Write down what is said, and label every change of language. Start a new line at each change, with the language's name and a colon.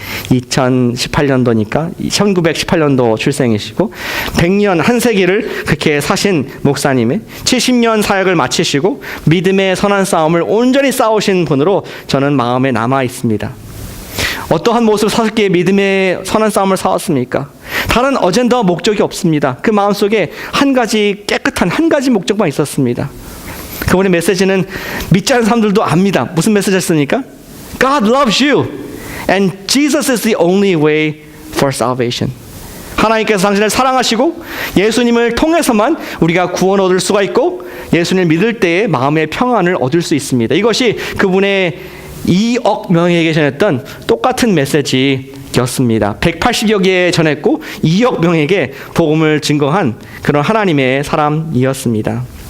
Korean: 2018년도니까 1918년도 출생이시고 100년 한 세기를 그렇게 사신 목사님의 70년 사역을 마치시고 믿음의 선한 싸움을 온전히 싸우신 분으로 저는 마음에 남아 있습니다. 어떠한 모습을 사셨기에 믿음의 선한 싸움을 싸웠습니까? 다른 어젠다와 목적이 없습니다. 그 마음속에 한 가지 깨끗한 한 가지 목적만 있었습니다. 그분의 메시지는 믿지 않는 사람들도 압니다. 무슨 메시지였습니까?
English: God loves you and Jesus is the only way for salvation.
Korean: 하나님께서 당신을 사랑하시고 예수님을 통해서만 우리가 구원 얻을 수가 있고 예수님을 믿을 때에 마음의 평안을 얻을 수 있습니다. 이것이 그분의 2억 명에게 전했던 똑같은 메시지였습니다. 180여 개에 전했고 2억 명에게 복음을 증거한 그런 하나님의 사람이었습니다.